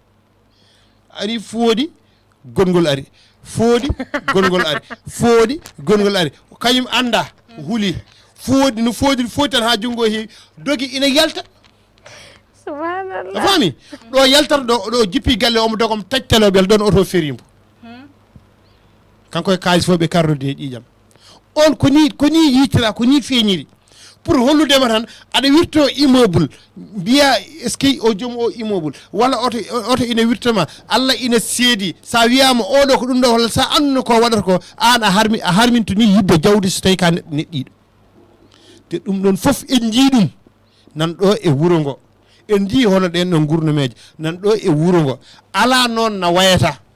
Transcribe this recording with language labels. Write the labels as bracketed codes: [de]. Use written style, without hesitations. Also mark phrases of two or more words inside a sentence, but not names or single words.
[ff] ari fooɗi gongol ari fooɗi gongol ari fooɗi gongol ari kañum anda huuli fooɗi no fooɗi tan ha jungo heewi dogi ina yalta subhanallah a faami ɗo yaltata ɗo jippi galle omo dogom tajtaloɓel ɗon auto férimbo kanko e kalis fof ɓe karrode e ƴiƴam on ko ni yitira ko ni feeñiri pour holludema tan aɗa wirto immeuble mbiya [fr] est ce que [ff] o joom o immeuble walla oto ina wirtoma Allah ina seedi sa wiyama oɗo ko ɗum ɗo walla sa anduno ko waɗata ko an a harminto ni yibbe jawdi so tawi ka neɗɗiɗo te ɗum ɗon foof en jii ɗum nan ɗo e wuuro ngo en jii hono ɗen ɗon gurnumeje nan ɗo e wuuro ngo ala noon no wayata